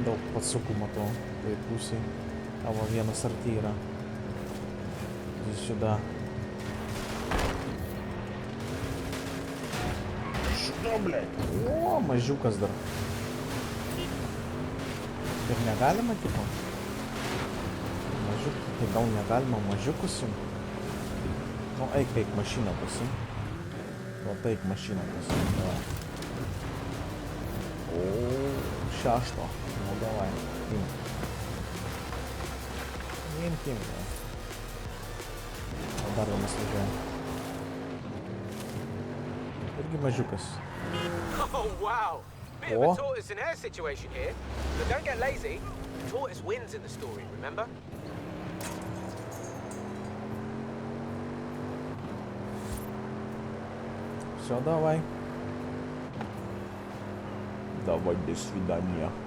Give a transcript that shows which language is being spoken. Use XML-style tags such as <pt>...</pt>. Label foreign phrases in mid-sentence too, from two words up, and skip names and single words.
<lt>Pasuku matau, tai pusėj. Tavo vienas arti yra.</lt> <ru>Иди сюда. Что, блядь? О,</ru> <lt>mažiukas dar. Ir negalima, tipo? Mažiuk, tai gal negalima mažiukus imt? Nu, eik mašiną pasim. Va, eik mašiną pasim. Давай. O, 6. Nu, davai. Imkim. O dar vienas važiuoja. Irgi mažiukas.</lt> <en>Oh, wow. Bit of Oh. a tortoise and hare situation here. But don't get lazy. Tortoise wins in the story, remember?</en> <ru>Все, давай. Давай, до свидания.</ru>